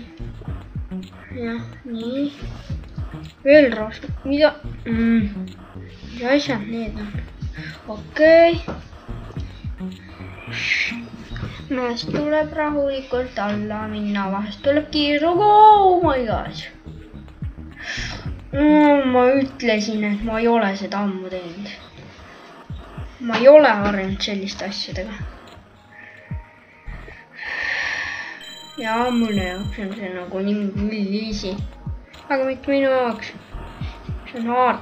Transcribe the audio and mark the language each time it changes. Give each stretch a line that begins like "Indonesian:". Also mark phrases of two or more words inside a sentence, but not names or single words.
Estonian: Jah, nii. Veel rohkem. Mida? Mis asjad need on? Okei. Vahest tuleb rahulikult alla minna, vahest tuleb kiiruga.
English: Oh my god.
Estonian: Ma ütlesin, et ma ei ole seda ammu teinud. Ma ei ole harjunud selliste asjadega. Ja mulle jaoks on see nagu nii easy. Aga mitte minu jaoks. See on hard.